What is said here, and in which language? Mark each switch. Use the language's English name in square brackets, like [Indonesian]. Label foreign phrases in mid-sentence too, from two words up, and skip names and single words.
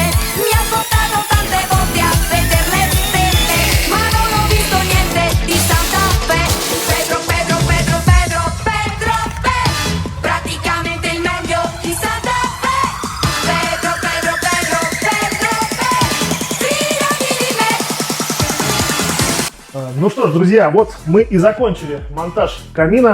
[Italian] Mi ha portato tante volte a vedere le stelle, ma non ho visto niente di Santa Fe. Praticamente il meglio di Santa Fe. Fidati di me. [Russian] Ну что ж, друзья, вот мы и закончили монтаж камина.